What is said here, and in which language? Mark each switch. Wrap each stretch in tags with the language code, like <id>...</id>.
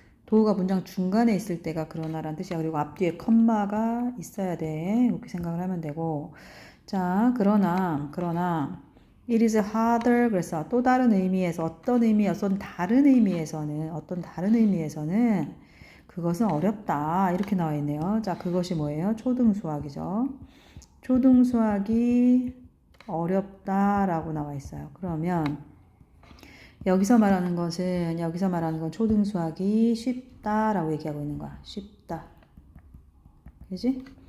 <ko>도가 문장 중간에 있을 때가 그러나라는 뜻이야. 그리고 앞뒤에 컴마가 있어야 돼. 이렇게 생각을 하면 되고. 자, 그러나</ko> <en>it is harder.</en> <ko>그래서 또 다른 의미에서 어떤 다른 의미에서는 그것은 어렵다. 이렇게 나와 있네요. 자, 그것이 뭐예요? 초등수학이죠. 초등수학이 어렵다라고 나와 있어요. 그러면 여기서 말하는 건 초등수학이 쉽다라고 얘기하고 있는 거야. 쉽다. 그지?</ko>